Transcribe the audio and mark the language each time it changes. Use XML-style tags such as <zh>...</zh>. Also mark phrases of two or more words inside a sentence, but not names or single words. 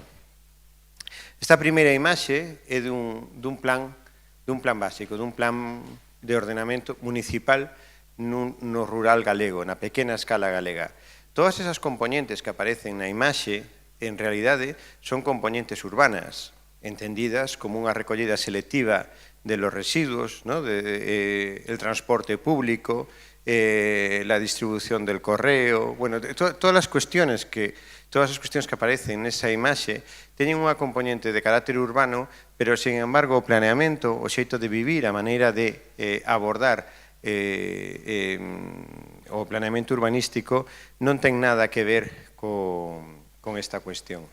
<gl>Esta primeira imaxe é dun plan básico, dun plan de ordenamento municipal no rural galego, na pequena escala galega. Todas esas componentes que aparecen na imaxe, en realidade, son componentes urbanas, entendidas como unha recollida selectiva</gl> <es>de los residuos,</es> <gl>¿no?</gl> <es>El transporte público, la distribución del correo, bueno,</es> <gl>todas as cuestiones que aparecen nesa imaxe teñen unha componente de carácter urbano, pero,</gl> <es>sin embargo,</es> <gl>o planeamento, o xeito de vivir, a maneira de abordar o planeamento urbanístico non ten nada que ver con esta cuestión.</gl>